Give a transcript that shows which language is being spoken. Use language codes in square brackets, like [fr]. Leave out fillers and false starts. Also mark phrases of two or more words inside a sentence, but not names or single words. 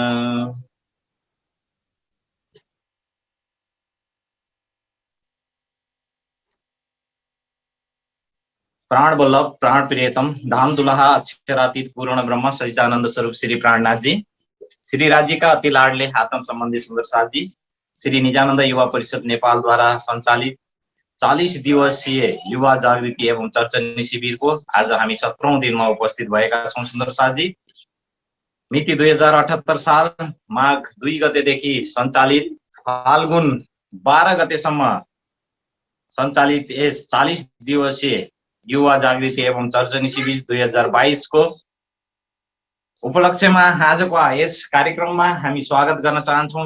[ne] प्राण वल्लभ प्राण प्रियतम धाम दुल्हा अक्षरातीत पूर्ण ब्रह्म सचिदानंद स्वरूप श्री प्राणनाथ जी, [hi] श्री राज्य का अति लाडले [ne] आत्म संबंधी सुंदर साथ जी, श्री निजानंद युवा परिषद नेपाल द्वारा संचालित 40 दिवसीय युवा जागृति एवं चर्चनी शिविर को आज हामी 17औं दिनमा उपस्थित भएका छौं। सुन्दर साथ जी, मिति 2078 साल माघ 2 गतेदेखि सञ्चालित फाल्गुन 12 गतेसम्म सञ्चालित यस 40 दिवसीय युवा जागृति एवं चर्चनी शिविर 2022 को उपलक्ष्यमा आजको यस कार्यक्रममा हामी स्वागत गर्न चाहन्छौं।